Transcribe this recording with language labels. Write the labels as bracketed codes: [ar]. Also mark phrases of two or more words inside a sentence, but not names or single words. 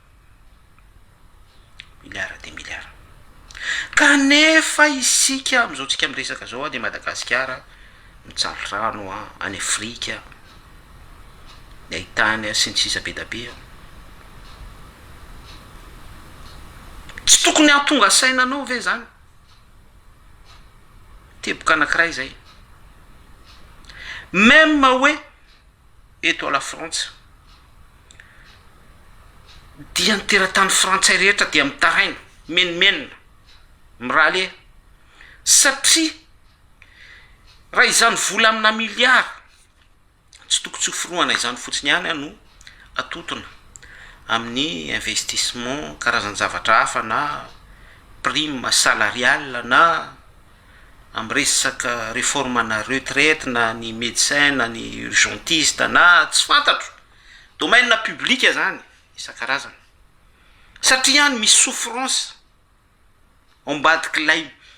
[mg] kanefa isika am'izao tsika miresaka zao de Madagasikara mitsaly rano any Afrika ny ahitany sy ny sisa be da be tsy tokony ahatonga sainanao ve zany teboka anankiray zay même hoe eto [fr] à la France [mg] dia ny teratany frantsay rehetra dia mitaraina menimenina miraly satria raha izany vola amina miliara tsy tokony tsoforoana izany fotsiny ihany no atotona amin'ny investissement karazany zavatra hafa na [fr] prime salariale [mg] na amresaka réforme na retraite na ny médecin na ny urgentiste na tsy fantatro [fr] domaine publique [mg] zany isan-karazany satria ihany misy souffrance ambadik'ilay